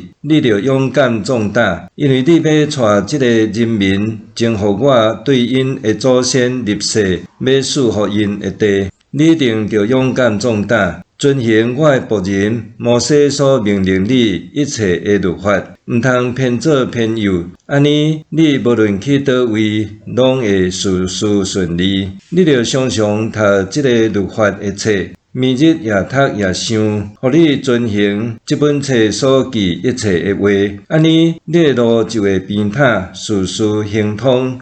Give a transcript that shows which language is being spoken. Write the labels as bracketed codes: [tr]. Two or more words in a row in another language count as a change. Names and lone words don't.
[nan] 你着勇敢壮大，因为你要带这个人民征服我对因的祖先立誓要赐予因的地。你一定着勇敢壮大，遵行我的仆人摩西所命令你一切的律法，毋通偏左偏右。安尼，你无论去倒位，拢会事事顺利。你着常常读这个律法的册。暝日夜读夜想，互你遵行这本册所记一切的话，安尼你的路就会平坦，事事亨通。